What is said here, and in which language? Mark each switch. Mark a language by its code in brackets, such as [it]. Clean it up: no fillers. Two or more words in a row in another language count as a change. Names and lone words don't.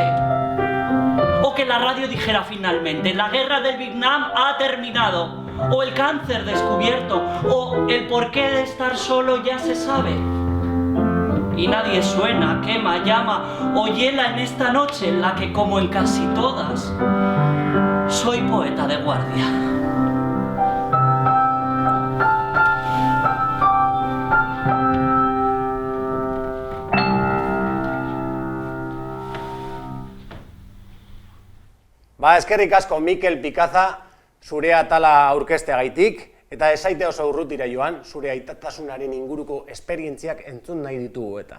[es] O que la radio dijera finalmente: la guerra del Vietnam ha terminado. O el cáncer descubierto. O el porqué de estar solo ya se sabe. Y nadie suena, quema, llama o hiela en esta noche en la que, como en casi todas, soy poeta de guardia. [eu] Eskerrik asko Mikel Pikaza zure atala aurkezteagaitik, eta ez zaite oso urrutira joan, zure aitatasunaren inguruko esperientziak entzun nahi ditugu eta.